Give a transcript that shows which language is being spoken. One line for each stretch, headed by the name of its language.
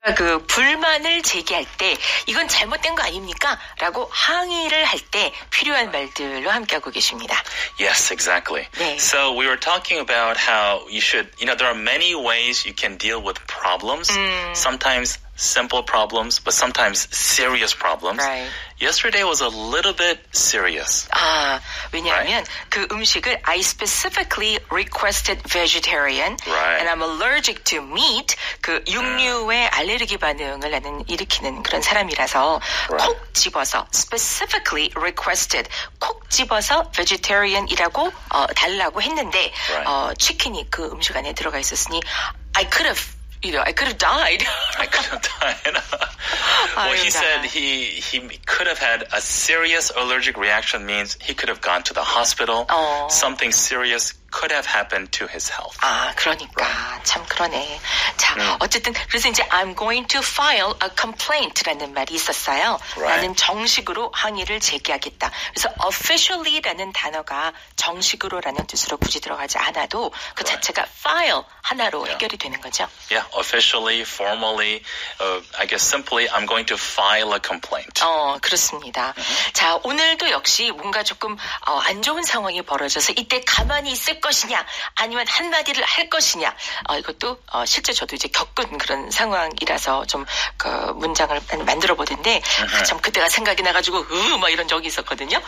Korean: 그 불만을 제기할 때 이건 잘못된 거 아닙니까? 라고 항의를 할 때 필요한 말들로 함께하고 계십니다.
English: Yes, exactly.
Korean: 네.
English: So we were talking about how you should, there are many ways you can deal with problems. Sometimes simple problems, but sometimes serious problems. Right. Yesterday was a little bit serious.
Korean: 왜냐하면 그 음식을
English: I specifically requested vegetarian and I'm allergic to meat.
Korean: 그 육류에 알레르기 반응을 일으키는 그런 사람이라서 콕 집어서
English: specifically requested
Korean: 콕 집어서 vegetarian이라고 달라고 했는데 치킨이 그 음식 안에 들어가 있었으니
English: I could have died. I could have died. Well, he said he could have had a serious allergic reaction means he could have gone to the hospital. Something serious could have happened to his health.
Korean: 그러니까 참 그러네. 자, 어쨌든 그래서 이제
English: I'm going to file a complaint
Korean: 라는 말이 있었어요. 나는 정식으로 항의를 제기하겠다. 그래서 officially라는 단어가 정식으로라는 뜻으로 굳이 들어가지 않아도 그 자체가 file 하나로 해결이 되는 거죠.
English: Yeah, officially, formally, I guess simply I'm going to file a complaint.
Korean: 그렇습니다. 자, 오늘도 역시 뭔가 조금 안 좋은 상황이 벌어져서 이때 가만히 있을 것이냐 아니면 한마디를 할 것이냐 이것도 실제 저도 이제 겪은 그런 상황이라서 좀 그 문장을 만들어 보던데 참 그때가 생각이 나가지고 막 이런 적이 있었거든요.